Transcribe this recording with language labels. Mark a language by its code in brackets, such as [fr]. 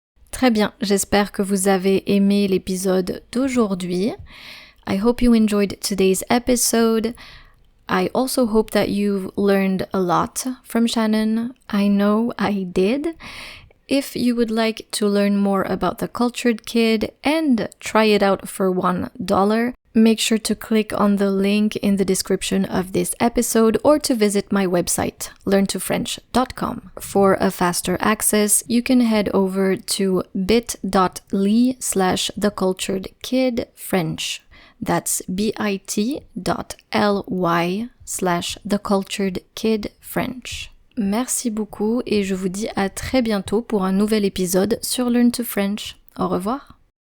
[fr] Très bien, j'espère que vous avez aimé l'épisode d'aujourd'hui. [en] I hope you enjoyed today's episode. I also hope that you've learned a lot from Shannon. I know I did. If you would like to learn more about the Cultured Kid and try it out for $1, make sure to click on the link in the description of this episode or to visit my website, learntofrench.com. For a faster access, you can head over to bit.ly/theculturedkidfrench. That's bit.ly/theculturedkidfrench. [fr] Merci beaucoup et je vous dis à très bientôt pour un nouvel épisode sur Learn to French. Au revoir.